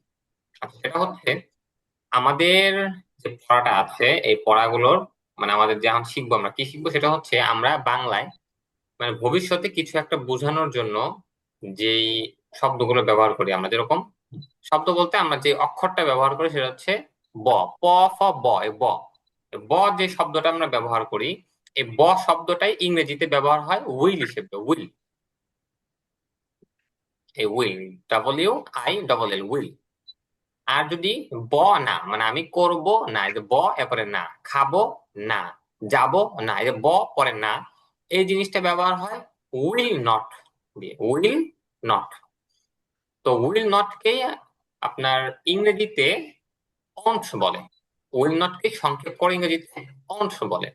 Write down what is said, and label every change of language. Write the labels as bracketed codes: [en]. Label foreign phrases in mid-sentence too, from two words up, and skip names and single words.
[bn] আচ্ছা, সেটা হচ্ছে আমাদের যে পড়াটা আছে, এই পড়াগুলোর মানে আমাদের যে এখন শিখবো, আমরা কি শিখবো সেটা হচ্ছে আমরা বাংলায় মানে ভবিষ্যতে কিছু একটা বোঝানোর জন্য যেই শব্দগুলো ব্যবহার করি আমরা, যেরকম শব্দ বলতে আমরা যে অক্ষরটা ব্যবহার করি সেটা হচ্ছে ব, প, ফ, ব। এই ব, এই ব যে শব্দটা আমরা ব্যবহার করি, এই ব শব্দটাই ইংরেজিতে ব্যবহার হয় [en] will, [bn] উইল। এই উইল, WILL, উইল। আর যদি ব না, মানে আমি করব না, এই যে ব এরপরে না, খাবো না, যাব না, এই যে ব পরে না, এই জিনিসটা ব্যবহার হয় [en] will not [bn] দিয়ে, [en] will not. [bn] তো [en] will not [bn] কে আপনার ইংরেজিতে অন্ট বলে, [en] will not [bn] কে সংক্ষেপ করে ইংরেজিতে অন্ট বলে।